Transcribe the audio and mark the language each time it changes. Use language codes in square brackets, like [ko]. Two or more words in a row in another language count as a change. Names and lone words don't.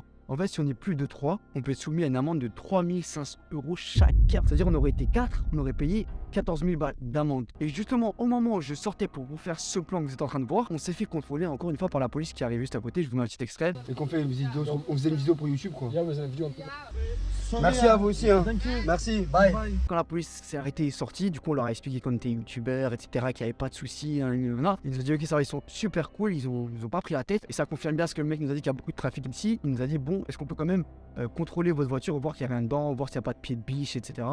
[fr] En fait, si on est plus de 3, on peut être soumis à une amende de 3500 € chacun. C'est-à-dire on aurait été 4, on aurait payé 14 000 balles d'amende. Et justement, au moment où je sortais pour vous faire ce plan que vous êtes en train de voir, on s'est fait contrôler encore une fois par la police qui arrive juste à côté. Je vous mets un petit extrait. Et qu'on fait une vidéo, on faisait une vidéo pour YouTube quoi. [nl] Ja, we zijn een video aan het [fr] Merci à vous aussi. Hein. Merci, bye. Quand la police s'est arrêtée et sortie, du coup on leur a expliqué qu'on était youtubeurs, etc., qu'il n'y avait pas de soucis. Hein, ils nous ont dit ok ça va, ils sont super cool, ils ont pas pris la tête. Et ça confirme bien ce que le mec nous a dit qu'il y a beaucoup de trafic ici. Il nous a dit bon, est-ce qu'on peut quand même contrôler votre voiture, voir qu'il n'y a rien dedans, voir s'il n'y a pas de pied de biche, etc.